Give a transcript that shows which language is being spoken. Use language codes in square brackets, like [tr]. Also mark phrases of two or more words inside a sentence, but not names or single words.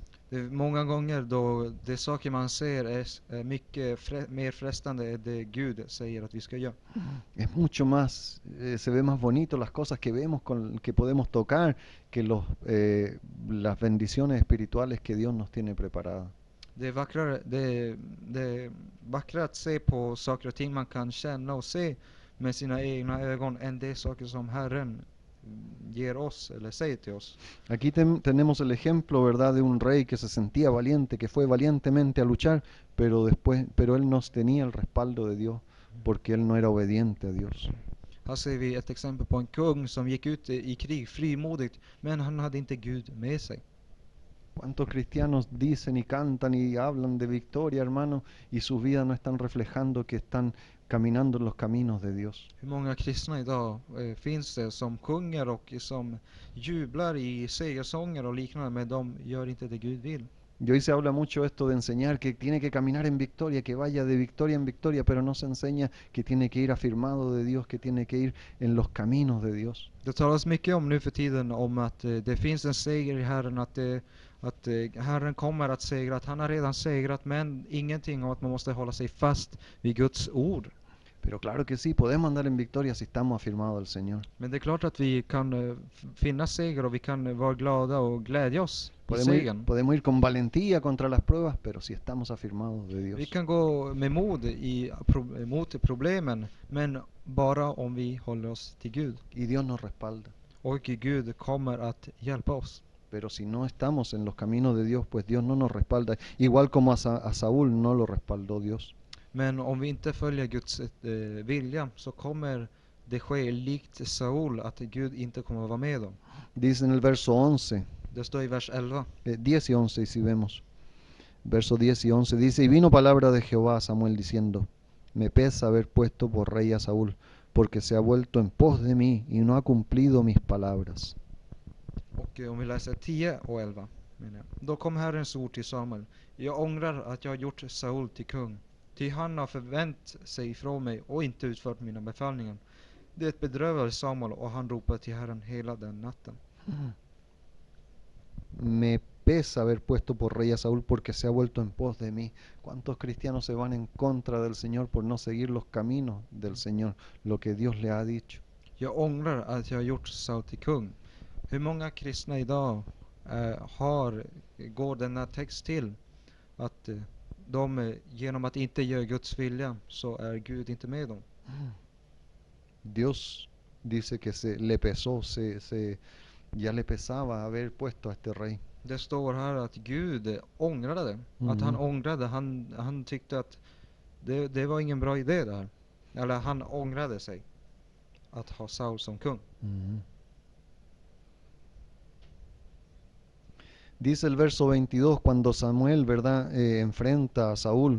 [sv] Många gånger då det saker man ser är mycket mer frestande än det Gud säger att vi ska göra. [es] Es mucho más, se ve más bonito las cosas que vemos, que podemos tocar, que las bendiciones espirituales que Dios nos tiene preparadas. [sv] Det är vackrare att se på saker och ting man kan känna och se med sina egna ögon än det saker som Herren ger oss eller säger till oss. [es] Aquí tenemos el ejemplo, ¿verdad?, de un rey que se sentía valiente, que fue valientemente a luchar, pero él no tenía el respaldo de Dios, porque él no era obediente a Dios. [sv] Här ser vi ett exempel på en kung som gick ut i krig frimodigt, men han hade inte Gud med sig. [es] ¿Cuántos cristianos dicen y cantan y hablan de victoria, hermano, y sus vidas no están reflejando que están caminando en los caminos de Dios? [sv] Hur många kristna idag finns det som sjunger och som jublar i segersånger och liknande, men de gör inte det Gud vill? [es] Y hoy se habla mucho esto de enseñar que tiene que caminar en victoria, que vaya de victoria en victoria, pero no se enseña que tiene que ir afirmado de Dios, que tiene que ir en los caminos de Dios. [sv] Det talas mycket om nu för tiden om att det finns en seger i Herren, att Herren kommer att segra, att han har redan segrat, men ingenting om att man måste hålla sig fast vid Guds ord. [es] Pero claro que sí, podemos andar en victoria si estamos afirmados al Señor. [sv] Men det är klart att vi kan finna seger och vi kan vara glada och glädja oss i segern. [es] Podemos ir con valentía contra las pruebas, pero si estamos afirmados de Dios. [sv] Vi kan gå med mod mot problemen, men bara om vi håller oss till Gud. [es] Y Dios nos respalda. [sv] Och Gud kommer att hjälpa oss. [es] Pero si no estamos en los caminos de Dios, pues Dios no nos respalda. Igual como a Saúl no lo respaldó Dios. [sv] Men om vi inte följer Guds vilja, så kommer det ske likt Saul, att Gud inte kommer att vara med dem. [es] Dice en el verso 11. [sv] Det står i vers 11. [es] 10 y 11, y si vemos. Verso 10 y 11 dice, y vino palabra de Jehová a Samuel diciendo, me pesa haber puesto por rey a Saúl, porque se ha vuelto en pos de mí y no ha cumplido mis palabras. [sv] Och om vi läser 10 och 11. Då kom Herrens ord till Samuel. Jag ångrar att jag har gjort Saul till kung. Ty han har förvänt sig ifrån mig och inte utfört mina befallningar. Det bedrövade Samuel och han ropade till Herren hela den natten. [es] Me pesa haber puesto por rey a Saúl porque se ha vuelto en pos de mí. ¿Cuántos cristianos se van en contra del Señor por no seguir los caminos del Señor, lo que Dios le ha dicho? [sv] Jag ångrar att jag har gjort Saul till kung. Hur många kristna idag går denna text till att de genom att inte göra Guds vilja så är Gud inte med dem. [es] Dios dice que ya le pesaba haber puesto a este rey. [sv] Det står här att Gud ångrade det. Att han ångrade, han tyckte att det var ingen bra idé där. Eller han ångrade sig att ha Saul som kung. [es] Dice el verso 22, cuando Samuel, ¿verdad?, enfrenta a Saúl.